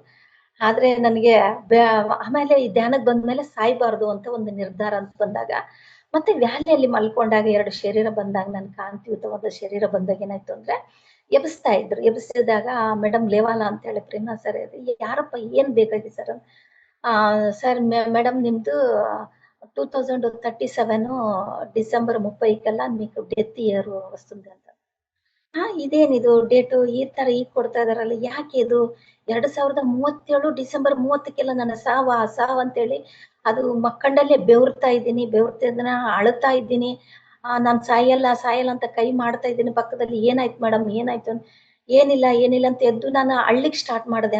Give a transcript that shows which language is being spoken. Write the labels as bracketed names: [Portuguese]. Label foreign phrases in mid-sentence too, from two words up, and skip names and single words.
[Kannada] ಆದ್ರೆ ನನಗೆ ಆಮೇಲೆ ಈ ಧ್ಯಾನಕ್ಕೆ ಬಂದ್ಮೇಲೆ ಸಾಯ್ಬಾರ್ದು ಅಂತ ಒಂದು ನಿರ್ಧಾರ ಅಂತ ಬಂದಾಗ ಮತ್ತೆ ವ್ಯಾಲಿಯಲ್ಲಿ ಮಲ್ಕೊಂಡಾಗ 2 ಶರೀರ ಬಂದಾಗ ನನ್ ಕಾಂತಿಯುತವಾದ ಶರೀರ ಬಂದಾಗ ಏನಾಯ್ತು ಅಂದ್ರೆ ಎಬ್ಬಿಸ್ತಾ ಇದ್ರು. ಎಬ್ಬಿಸಿದಾಗ ಮೇಡಮ್ ಲೇವಾಲ ಅಂತ ಹೇಳಿ ಪ್ರೇಮಾ ಸರ್ ಯಾರಪ್ಪ ಏನ್ ಬೇಕಾಗಿ ಸರ್ ಆ ಸರ್ ಮೇಡಮ್ ನಿಮ್ದು 2037 ಡಿಸೆಂಬರ್ 30 [Telugu] మీకు డెత్ ఇయర్ వస్తుంది [Kannada] ಅಂತ. ಇದೇನಿದು ಡೇಟು ಈ ತರ ಈಗ ಕೊಡ್ತಾ ಇದಾರಲ್ಲ ಯಾಕೆ ಇದು 2037 ಡಿಸೆಂಬರ್ 30 ನನ್ನ ಸಾವ್ ಅಂತೇಳಿ ಅದು ಮಕ್ಕಂಡಲ್ಲೇ ಬೆವರ್ತಾ ಇದ್ದೀನಿ ಬೆವರ್ತಿದ್ದನ ಅಳ್ತಾ ಇದ್ದೀನಿ. ನಾನ್ ಸಾಯಲ್ಲ ಅಂತ ಕೈ ಮಾಡ್ತಾ ಇದ್ದೀನಿ ಪಕ್ಕದಲ್ಲಿ ಏನಾಯ್ತು ಮೇಡಮ್ ಏನಾಯ್ತು ಏನಿಲ್ಲ ಅಂತ ಎದ್ದು ನಾನು ಅಳ್ಳಿಕ್ ಸ್ಟಾರ್ಟ್ ಮಾಡಿದೆ.